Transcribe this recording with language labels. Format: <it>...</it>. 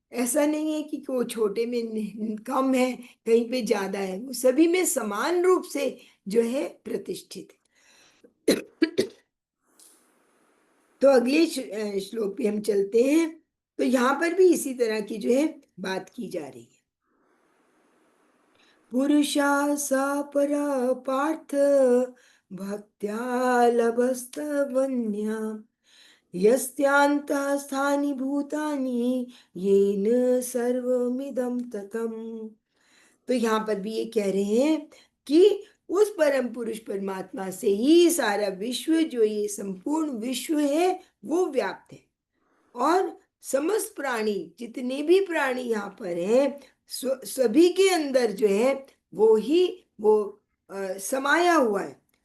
<hi>ऐसा नहीं है कि वो छोटे में कम है, कहीं पे ज्यादा है, वो सभी में समान रूप से जो है प्रतिष्ठित है। तो अगले श्लोक पे हम चलते हैं। तो यहाँ पर भी इसी तरह की जो है बात की जा रही है।</hi> <sa>पुरुषा सा परा पार्थ भक्त्या लभस्तवन्या यस्यान्तः स्थानि भूतानि येन सर्वमिदं ततम्।</sa> <hi>तो यहाँ पर भी ये कह रहे हैं कि उस परम पुरुष परमात्मा से ही सारा विश्व, जो ये संपूर्ण विश्व है, वो व्याप्त है। और समस्त प्राणी, जितने भी प्राणी यहाँ पर हैं, सभी के अंदर जो है वो ही वो समाया हुआ है।</hi>